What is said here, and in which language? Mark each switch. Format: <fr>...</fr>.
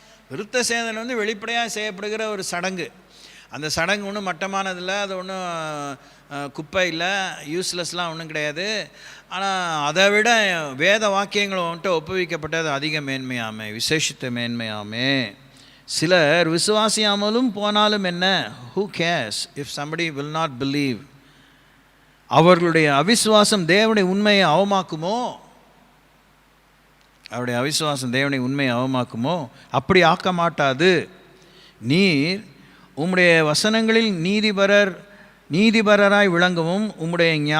<ta>விருத்த சேதனம் வந்து வெளிப்படையாக செய்யப்படுகிற ஒரு சடங்கு. அந்த சடங்கு ஒன்றும் மட்டமானதில்லை, அது ஒன்றும் குப்பை இல்லை, யூஸ்லெஸ்லாம் ஒன்றும் கிடையாது. ஆனால் அதை விட வேத வாக்கியங்கள் வந்துட்டு ஒப்புவிக்கப்பட்டது அதிக மேன்மையாமே, விசேஷித்த மேன்மையாமே. சிலர் விசுவாசியாமலும் போனாலும் என்ன,</ta> <en>who cares if somebody will not believe?</en> <ta>அவர்களுடைய அவிசுவாசம் தேவனுடைய உண்மையை அவமாக்குமோ? அவருடைய அவிசுவாசம் தேவனை உண்மையை அவமாக்குமோ? அப்படி ஆக்க மாட்டாது. நீர் உம்முடைய வசனங்களில் நீதிபரராய் விளங்கவும் உம்முடைய</ta>